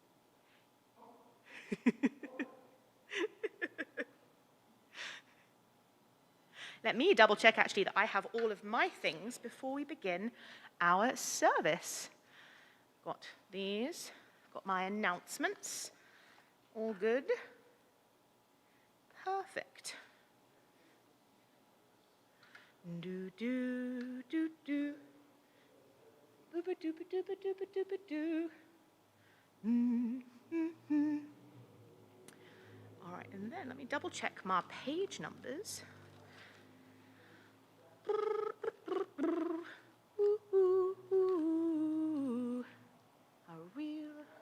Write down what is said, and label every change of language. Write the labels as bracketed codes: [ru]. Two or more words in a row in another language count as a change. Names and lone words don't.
[en] Let me double check actually that I have all of my things before we begin our service. Got these, got my announcements, all good. Perfect. Do do do do. Booba dooba dooba dooba dooba doo. All right, and then let me double check my page numbers. A real.